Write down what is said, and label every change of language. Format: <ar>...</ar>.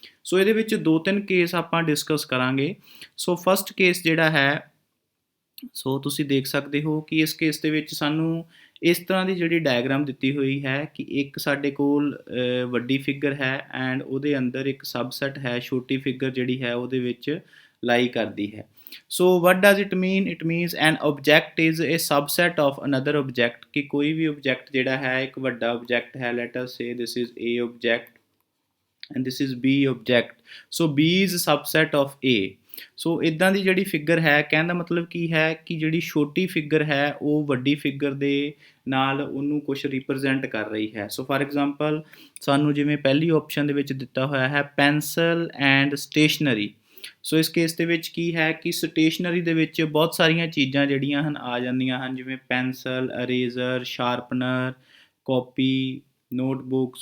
<pa>ਸੋ ਇਹਦੇ ਵਿੱਚ 2-3 ਕੇਸ ਆਪਾਂ ਡਿਸਕਸ ਕਰਾਂਗੇ। ਸੋ ਫਸਟ ਕੇਸ ਜਿਹੜਾ ਹੈ ਸੋ ਤੁਸੀਂ ਦੇਖ ਸਕਦੇ ਹੋ ਕਿ ਇਸ ਕੇਸ ਦੇ ਵਿੱਚ ਸਾਨੂੰ ਇਸ ਤਰ੍ਹਾਂ ਦੀ ਜਿਹੜੀ ਡਾਇਗਰਾਮ ਦਿੱਤੀ ਹੋਈ ਹੈ ਕਿ ਇੱਕ ਸਾਡੇ ਕੋਲ ਵੱਡੀ ਫਿਗਰ ਹੈ ਐਂਡ ਉਹਦੇ ਅੰਦਰ ਇੱਕ ਸਬਸੈਟ ਹੈ, ਛੋਟੀ ਫਿਗਰ ਜਿਹੜੀ ਹੈ ਉਹਦੇ ਵਿੱਚ ਲਾਈ ਕਰਦੀ ਹੈ।</pa> <en>So what does it mean? It means an object is a subset of another object,</en> <pa>ਕਿ ਕੋਈ ਵੀ ਓਬਜੈਕਟ ਜਿਹੜਾ ਹੈ ਇੱਕ ਵੱਡਾ ਓਬਜੈਕਟ ਹੈ।</pa> <en>Let us say this is A object and this is B object, so B is a subset of A।</en> <pa>ਸੋ ਇੱਦਾਂ ਦੀ ਜਿਹੜੀ figure ਹੈ ਕਹਿਣ ਦਾ ਮਤਲਬ ਕੀ ਹੈ ਕਿ ਜਿਹੜੀ ਛੋਟੀ ਫਿਗਰ ਹੈ ਉਹ ਵੱਡੀ ਫਿਗਰ ਦੇ ਨਾਲ ਉਹਨੂੰ ਕੁਛ ਰਿਪਰੈਜ਼ੈਂਟ ਕਰ ਰਹੀ ਹੈ। ਸੋ ਫਾਰ ਐਗਜ਼ਾਮਪਲ ਸਾਨੂੰ ਜਿਵੇਂ ਪਹਿਲੀ ਆਪਸ਼ਨ ਦੇ ਵਿੱਚ ਦਿੱਤਾ ਹੋਇਆ ਹੈ ਪੈਨਸਲ ਐਂਡ ਸਟੇਸ਼ਨਰੀ। ਸੋ ਇਸ ਕੇਸ ਦੇ ਵਿੱਚ ਕੀ ਹੈ ਕਿ ਸਟੇਸ਼ਨਰੀ ਦੇ ਵਿੱਚ ਬਹੁਤ ਸਾਰੀਆਂ ਚੀਜ਼ਾਂ ਜਿਹੜੀਆਂ ਹਨ ਆ ਜਾਂਦੀਆਂ ਹਨ, ਜਿਵੇਂ ਪੈਨਸਲ, ਅਰੇਜ਼ਰ, ਸ਼ਾਰਪਨਰ, ਕਾਪੀ, ਨੋਟਬੁੱਕ।</pa>